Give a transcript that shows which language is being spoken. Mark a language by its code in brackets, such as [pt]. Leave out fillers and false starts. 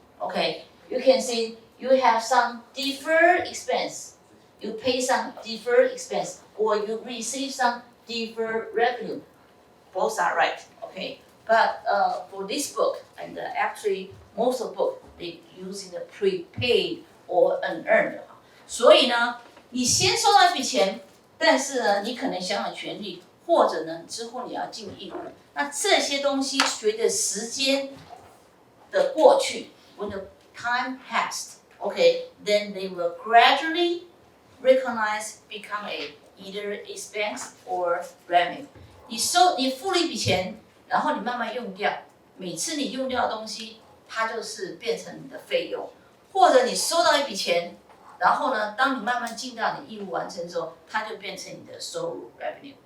[en] Okay, you can see you have some deferred expense. You pay some deferred expense, or you receive some deferred revenue. Both are right. Okay, but for this book, and actually most of the book, they using the prepaid or unearned. [zh] 所以呢，你先收到一笔钱，但是呢，你可能享有权利，或者呢，之后你要尽义务。那这些东西随着时间的过去 [en] ，when the time passed, okay, then they will gradually recognize, become a either expense or revenue. [zh] 你付了一笔钱，然后你慢慢用掉，每次你用掉的东西，它就是变成你的费用，或者你收到一笔钱。然后呢，当你慢慢尽到你义务完成之后，它就变成你的收入 revenue.